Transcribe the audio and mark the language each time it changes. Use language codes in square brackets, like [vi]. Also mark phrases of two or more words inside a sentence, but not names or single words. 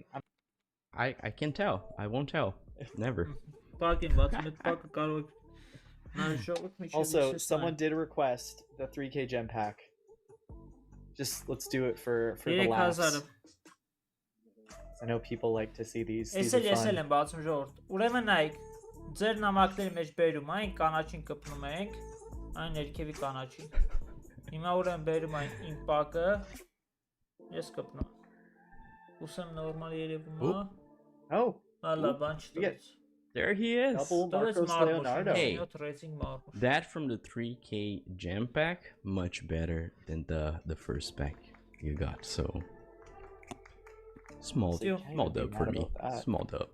[en] I can tell. I won't tell. Never. Also, someone did request the 3K gem pack. Just let's do it for the laughs. I know people like to see these. These are fun. [hy] Ուրեմն նայեք, ձեր նամակների մեջ բերում այն կանաչին կպնում ենք, այն ներքևի կանաչին։ Հիմա ուրեմն բերում այն իմ պակը, ես կպնում։ Ուսեմ նորմալ երևում է։ [en] Oh, there he is. Double Marcos Leonardo. Hey, that from the 3K gem pack, much better than the first pack you got. So small dub for me. Small dub.